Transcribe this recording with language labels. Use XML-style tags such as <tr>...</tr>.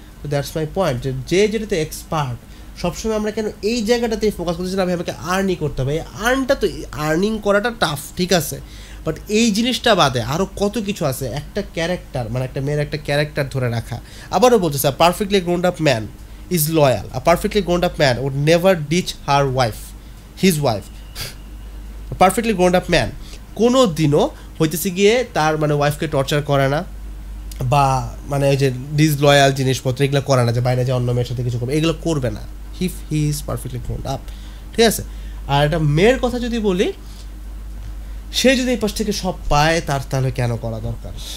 <bn>তো</bn> <en>that's my point,</en> <bn>যে যেটাতে এক্সপার্ট, সবসময় আমরা কেন এই জায়গাটাতেই ফোকাস করতেছি না? আমাকে আর্নই করতে হবে, এই আর্নটা তো আর্নিং করাটা টাফ, ঠিক আছে, বাট এই জিনিসটা বাদে আরও কত কিছু আছে। একটা ক্যারেক্টার, মানে একটা মেয়ের একটা ক্যারেক্টার ধরে রাখা। আবারও বলতেছে,</bn> <en>Perfectly grown up man is loyal. A perfectly grown up man would never ditch his wife. A perfectly grown up man</en> <bn>কোনো দিনও হইতেছে গিয়ে তার মানে ওয়াইফকে টর্চার করে না, বা মানে ওই যে ডিসলয়াল জিনিসপত্র এগুলো করে না, যে বাইরে যে অন্য মেয়ের সাথে কিছু করবে, এগুলো করবে না।</bn> <en>if he is perfectly grown up,</en> <bn>ঠিক আছে। আর একটা মেয়ের কথা যদি বলি, সে যদি এই পাশ থেকে সব পায়, তাহলে কেন করা দরকার?</bn>